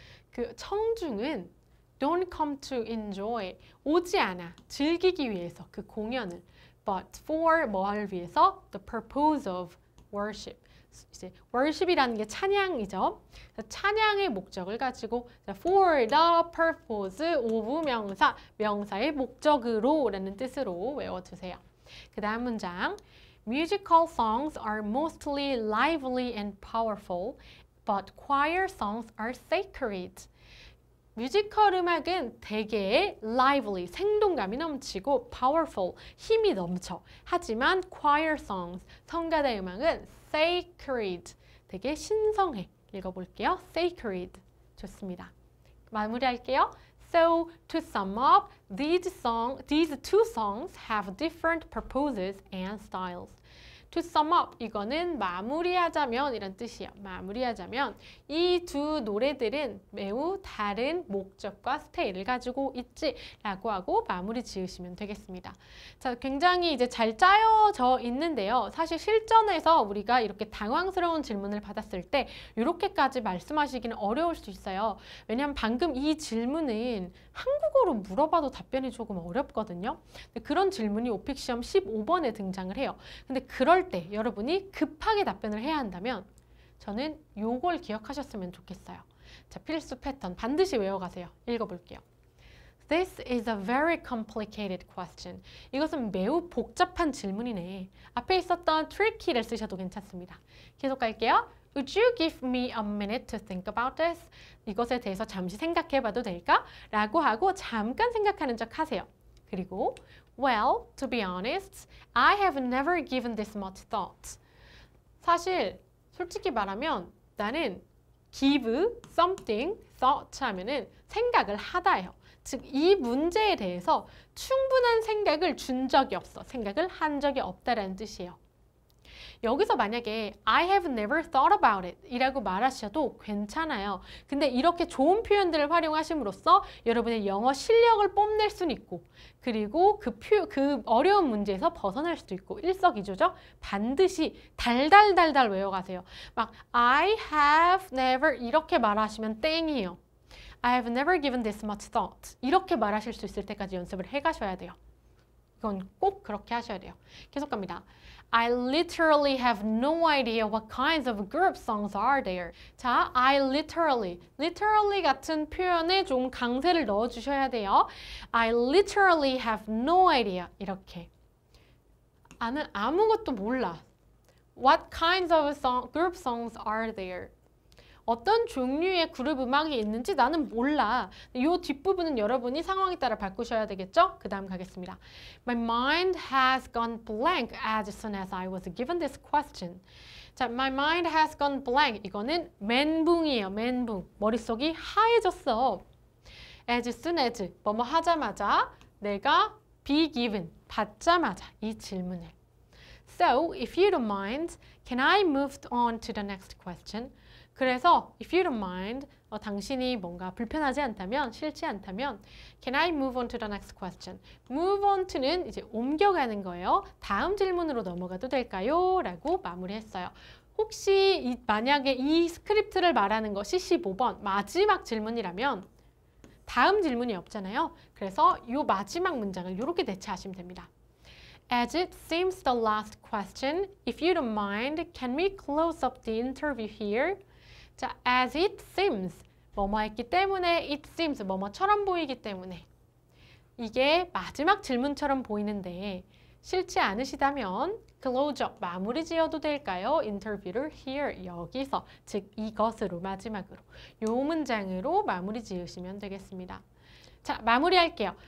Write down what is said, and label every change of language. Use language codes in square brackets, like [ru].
[ko] 그 청중은 [en] don't come to enjoy, [ko] 오지 않아, 즐기기 위해서 그 공연을. [en] but for [ko] 뭐를 위해서? [en] the purpose of worship. [ko] 이제 worship이라는 게 찬양이죠. 찬양의 목적을 가지고 [en] for the purpose of [ko] 명사, 명사의 목적으로 라는 뜻으로 외워주세요. 그 다음 문장. [en] Musical songs are mostly lively and powerful, but choir songs are sacred. [ko] 뮤지컬 음악은 되게 lively, 생동감이 넘치고 powerful, 힘이 넘쳐. 하지만 [en] choir songs, [ko] 성가대 음악은 sacred, 되게 신성해. 읽어볼게요. sacred. 좋습니다. 마무리할게요. [en] So, to sum up, these two songs have different purposes and styles. To sum up, [ko] 이거는 마무리하자면 이란 뜻이에요. 마무리하자면 이 두 노래들은 매우 다른 목적과 스타일을 가지고 있지 라고 하고 마무리 지으시면 되겠습니다. 자, 굉장히 이제 잘 짜여져 있는데요. 사실 실전에서 우리가 이렇게 당황스러운 질문을 받았을 때 이렇게까지 말씀하시기는 어려울 수 있어요. 왜냐하면 방금 이 질문은 한국어로 물어봐도 답변이 조금 어렵거든요. 근데 그런 질문이 오픽 시험 15번에 등장을 해요. 근데 그럴 때 여러분이 급하게 답변을 해야 한다면 저는 요걸 기억하셨으면 좋겠어요. 자, 필수 패턴 반드시 외워가세요. 읽어볼게요. [en] This is a very complicated question. [ko] 이것은 매우 복잡한 질문이네. 앞에 있었던 tricky를 쓰셔도 괜찮습니다. 계속 갈게요. [en] Would you give me a minute to think about this? [ko] 이것에 대해서 잠시 생각해봐도 될까? 라고 하고 잠깐 생각하는 척 하세요. 그리고 [en] Well, to be honest, I have never given this much thought. [ko] 사실 솔직히 말하면 나는 give something thought 하면은 생각을 하다예요. 즉, 이 문제에 대해서 충분한 생각을 준 적이 없어. 생각을 한 적이 없다라는 뜻이에요. 여기서 만약에 [en] I have never thought about it [ko] 이라고 말하셔도 괜찮아요. 근데 이렇게 좋은 표현들을 활용하심으로써 여러분의 영어 실력을 뽐낼 수는 있고 그리고 그 어려운 문제에서 벗어날 수도 있고 일석이조죠. 반드시 달달달달 외워가세요. 막 [en] I have never [ko] 이렇게 말하시면 땡이에요. [en] I have never given this much thought [ko] 이렇게 말하실 수 있을 때까지 연습을 해가셔야 돼요. 이건 꼭 그렇게 하셔야 돼요. 계속 갑니다. [en] I literally have no idea what kinds of group songs are there. [ko] 자, [en] I literally [ko] 같은 표현에 좀 강세를 넣어주셔야 돼요. [en] I literally have no idea. [ko] 이렇게. 나는 아무것도 몰라. [en] What kinds of group songs are there? [ko] 어떤 종류의 그룹 음악이 있는지 나는 몰라. 이 뒷부분은 여러분이 상황에 따라 바꾸셔야 되겠죠? 그 다음 가겠습니다. [en] My mind has gone blank as soon as I was given this question. [ko] 자, [en] my mind has gone blank. [ko] 이거는 멘붕이에요. 멘붕. 머릿속이 하얘졌어. [en] As soon as, [ko] 뭐뭐 하자마자 내가 [en] be given, [ko] 받자마자 이 질문을. [en] So, if you don't mind, can I move on to the next question? [ko] 그래서 [en] if you don't mind, [ko] 당신이 뭔가 불편하지 않다면, 싫지 않다면 [en] can I move on to the next question? [ko] move on to는 이제 옮겨가는 거예요. 다음 질문으로 넘어가도 될까요? 라고 마무리했어요. 혹시 만약에 이 스크립트를 말하는 것이 15번 마지막 질문이라면 다음 질문이 없잖아요. 그래서 이 마지막 문장을 이렇게 대체하시면 됩니다. [en] As it seems the last question, if you don't mind, can we close up the interview here? [ko] 자, [en] as it seems, [ko] 뭐뭐 했기 때문에 [en] it seems, [ko] 뭐뭐처럼 보이기 때문에 이게 마지막 질문처럼 보이는데 싫지 않으시다면 [en] close up, [ko] 마무리 지어도 될까요? 인터뷰를 here, 여기서, 즉 이것으로 마지막으로 이 문장으로 마무리 지으시면 되겠습니다. 자, 마무리할게요.